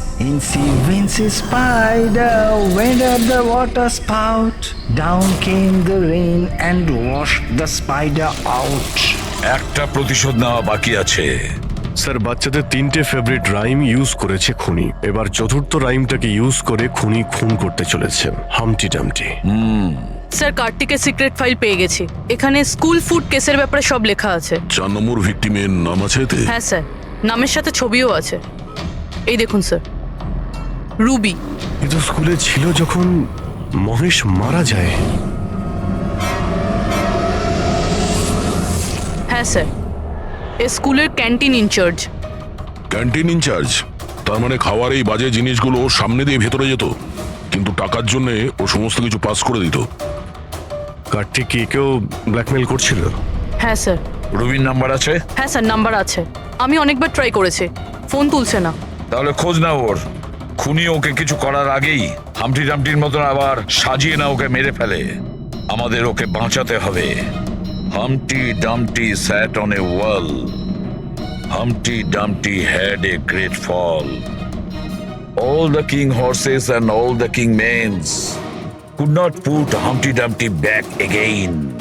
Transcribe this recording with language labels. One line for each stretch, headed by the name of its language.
English: Incy Wincy spider went up the water spout. Down came the rain and washed the spider out.
Bangla: একটা প্রতিশোধ নেওয়া বাকি আছে। Sir, বাচ্চাদের 3টে ফেভারিট রাইম ইউজ করেছে খুনি, এবার চতুর্থ রাইমটাকে ইউজ করে খুনি খুন করতে চলেছে। হামটি ডামটি। স্যার কার্তিকের সিক্রেট ফাইল পেয়ে গেছি। এখানে স্কুল ফুড কেসের ব্যাপারে সব লেখা আছে। 4 নম্বর ভিকটিমের নাম আছে এতে? হ্যাঁ স্যার, নামের সাথে ছবিও আছে। এই দেখুন স্যার, রুবি। এ তো স্কুলে ছিল যখন মহেশ মারা যায়। হ্যাঁ স্যার, এ স্কুলের ক্যান্টিন ইনচার্জ। Canteen in charge? তার মানে খাওয়ার এই বাজে জিনিসগুলো ওর সামনে দিয়ে ভেতরে যেত, কিন্তু টাকার জন্য ও সমস্ত কিছু পাস করে দিত। কার্তিক কি কেউ ব্ল্যাকমেল করছিল? হ্যাঁ স্যার। রুবির নাম্বার আছে? হ্যাঁ স্যার, নাম্বার আছে। আমি অনেকবার ট্রাই করেছি, ফোন তুলছে না। তাহলে খোঁজ নাও ওর। খুনি ওকে কিছু করার আগেই হামটি ডামটির মতন আবার সাজিয়ে না ওকে মেরে ফেলে। আমাদের ওকে বাঁচাতে হবে।
English: Humpty Dumpty sat on a wall. Humpty Dumpty had a great fall. All the king horses and all the king mains could not put Humpty Dumpty back again.